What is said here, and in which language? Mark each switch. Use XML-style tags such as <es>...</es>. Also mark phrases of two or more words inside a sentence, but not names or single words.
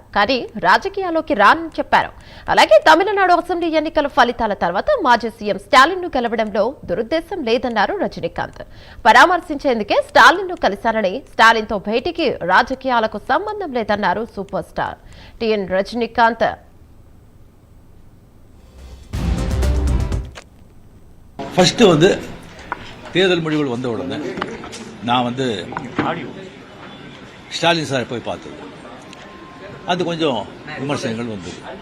<te>కానీ రాజకీయాల్లోకి రానని చెప్పారు. అలాగే తమిళనాడు అసెంబ్లీ ఎన్నికల ఫలితాల తర్వాత మాజీ సీఎం స్టాలిన్ ను కలవడంలో దురుద్దేశం లేదన్నారు రజనీకాంత్. పరామర్శించేందుకే స్టాలిన్ ను కలిశారని, స్టాలిన్ తో భేటీకి రాజకీయాలకు సంబంధం లేదన్నారు సూపర్ స్టార్ టిఎన్ రజనీకాంత్.</te> <ta>ஃபர்ஸ்ட் தேர்தல் முடிவுகள் வந்த உடனே நான் ஸ்டாலின் சாரை போய் பார்த்தது. அது கொஞ்சம் விமர்சனங்கள் வந்தது.</ta>